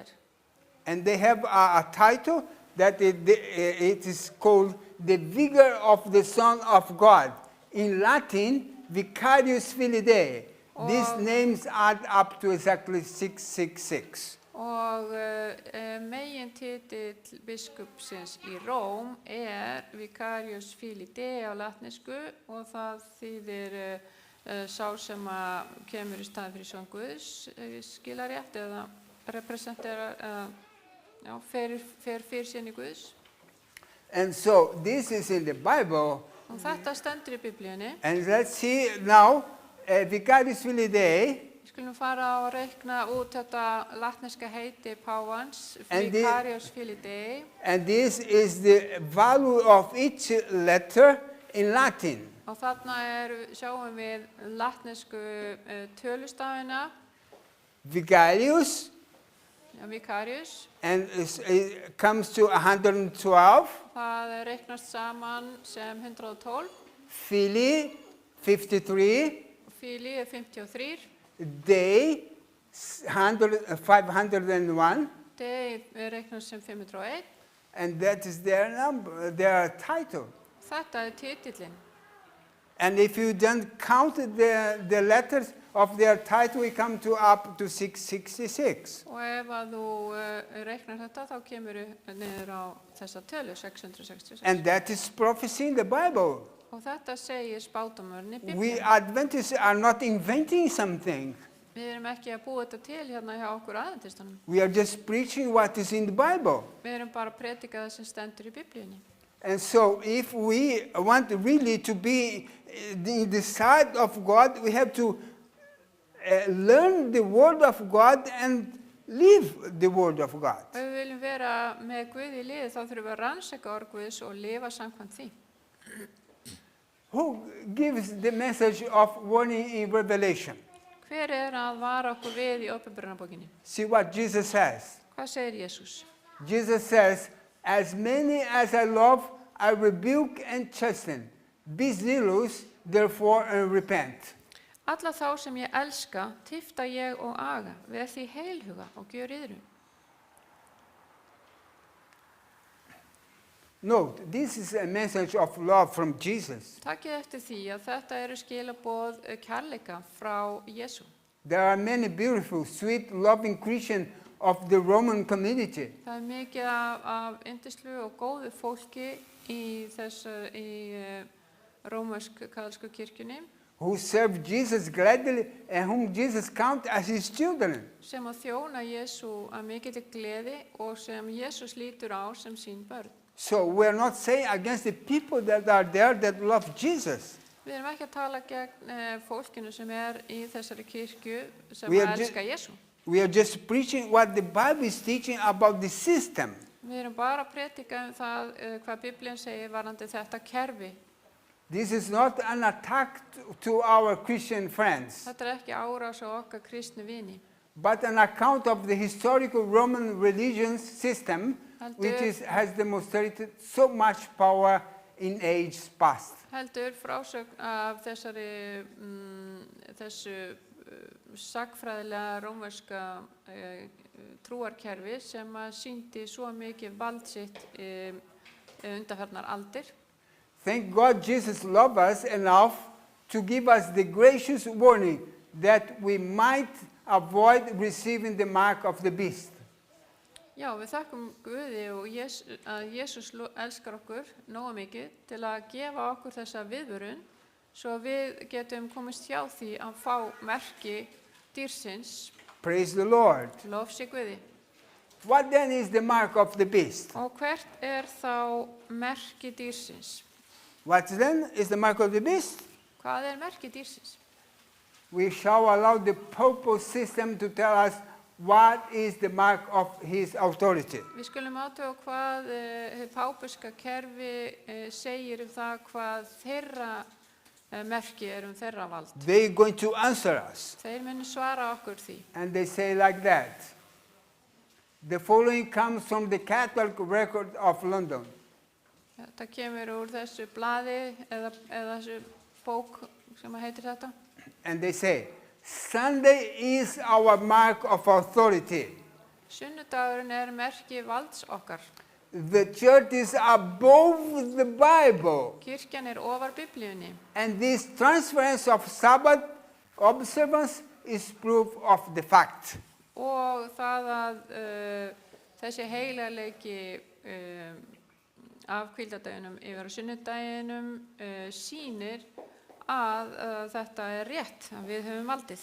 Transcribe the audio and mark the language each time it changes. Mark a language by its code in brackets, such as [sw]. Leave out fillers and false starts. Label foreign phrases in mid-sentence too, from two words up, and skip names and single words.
[en] And they have a title that it is called the vigor of the Son of God. In Latin, [la] Vicarius Filii Dei. [en] These names add up to exactly 666. [is] Og megin titill biskupsins í Róm [la] Vicarius Filii Dei [is] á latnesku og það þýðir sá sem kemur í staðinn fyrir son Guðs, skila rétt eða representerar fer fyrir sinni Guðs. [en] And so this is in the Bible. [is] Og þetta stendur í Biblíunni. [en] And let's see now, [la] Vicarius Filii Dei. [is] Við skulum fara að reikna út þetta latneska heiti páfans, [en] And the- [la] Vicarius Filii Dei. [en] And this is the value of each letter in Latin. [is] Og þarna sjáum við latnesku tölustafina, [en] Vicarius, Vicarius. and it comes to 112. [is] Það reiknast saman sem 112, [en] Filii, 53. [is] Filii 53, [en] Dei, 501. [is] Dei reiknast sem 501. [en] And that is their number, their title. [is] Þetta titillinn. [en] And if you don't count the letters of their title, we come to up to 666. [is] Og ef að þú reiknar þetta, þá kemur niður á þessa tölu, 666. [en] And that is prophecy in the Bible. [is] Og þetta segir spádómurinn í [en] We [is] Biblíunni. [en] Adventists are not inventing something. [is] Við erum ekki að búa þetta til hérna hjá okkur aðventistunum. [en] We are just preaching what is in the Bible. [is] Við erum bara að predika það sem stendur í Biblíunni. [en] And so if we want really to be in the side of God, we have to learn the word of God and live the word of God. [is] Ef við viljum vera með Guð í liði, þá þurfum við að rannsaka orð Guðs og lifa samkvæmt því. [en] Who gives the message of warning in Revelation? [is] Hver að vara okkur við í Uppenbarunarbókinni? [en] See what Jesus says. [is] Hvað segir Jesús? [en] Jesus says, as many as I love, I rebuke and chasten. Be zealous, therefore, and repent. [is] Alla þá sem ég elska, tifta ég og aga, veð því heilhuga og gjör yðrum. [en] Note, this is a message of love from Jesus. [is] Takkið eftir því að þetta eru skilaboð kærleika frá Jesú. [en] There are many beautiful, sweet, loving Christians of the Roman community. [is] Það mikið af yndislu og góðu fólki í rómversk-kaþólsku kirkjunni [en] Who serve Jesus gladly and whom Jesus counts as his children. [is] sem að þjóna Jesú að mikilli gleði og sem Jesús lítur á sem sín börn. [en] So we're not saying against the people that are there that love Jesus. [is] Við erum ekki að tala gegn fólkinu sem í þessari kirkju sem [en] We are [is] elska Jesú. [en] We are just preaching what the Bible is teaching about the system. [is] Við erum bara að predika það hvað Biblían segir varðandi þetta kerfi. [en] This is not an attack to our Christian friends, [is] Þetta ekki árás á okkar kristnu vini. [en] but an account of the historical Roman religion system, which [is] Heldur- [en] has demonstrated so much power in ages past. [is] Heldur frásögn af þessu sagfræðilega rómverska trúarkerfi sem að sýndi svo mikið vald sitt undanfarnar aldir. [en] Thank God Jesus loved us enough to give us the gracious warning that we might avoid receiving the mark of the beast. [is] Já, við þakkum Guði og að Jesús elskar okkur nógu mikið til að gefa okkur þessa viðvörun svo við getum komist hjá því að fá merki dýrsins. [en] Praise the Lord. [is] Lof sé Guði. [en] What then is the mark of the beast? [is] Og hvert þá merki dýrsins? [en] What then is the mark of the beast? [is] Hvað merki dýrsins? [en] We shall allow the papal system to tell us what is the mark of his authority. [is] Við skulum athuga hvað hið pápiska kerfi segir það hvað þeirra merki þeirra vald. [en] They're going to answer us. [is] Þeir munu svara okkur því. [en] And they say like that. The following comes from the Catholic Record of London. [is] Þetta kemur úr þessu blaði eða þessu bók sem heitir þetta. [en] And they say, Sunday is our mark of authority. [is] Sunnudagurinn merki valds okkar. [en] The church is above the Bible. [is] Kirkjan ofar Biblíunni. [en] And this transference of Sabbath observance is proof of the fact. [is] Og það að þessi heilarleiki af hvíldardeginum yfir á sunnudaginum sýnir að þetta rétt, að við höfum valdið.